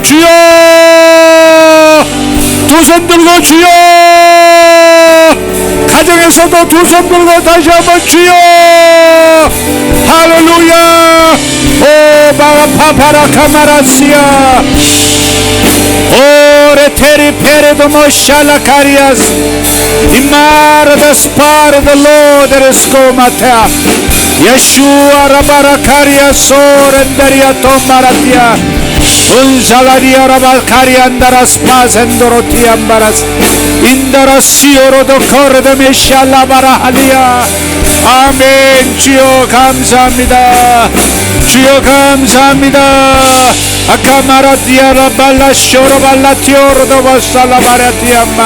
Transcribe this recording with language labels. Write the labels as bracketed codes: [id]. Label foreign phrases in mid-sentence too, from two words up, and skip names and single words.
[ko] 주여, 두 손 들고 주여, 가정에서도 두 손 들고 다시 한번 주여. 할렐루야. 오 바라파파라카마라시아. Ore teri peredo moshala carias. Imara the spar of the Lord that is comatea. Yeshua rabara carias sorendaria tomaratia. Unsalaria rabakari andaras paz endoroti ambaras. 인더라시오로 도 거르드 메샬라바라 할리야. 아멘. 주여 감사합니다. 주여 감사합니다. 아카마라티아라 발라쇼로 발라티오로도 바살라바라티아마.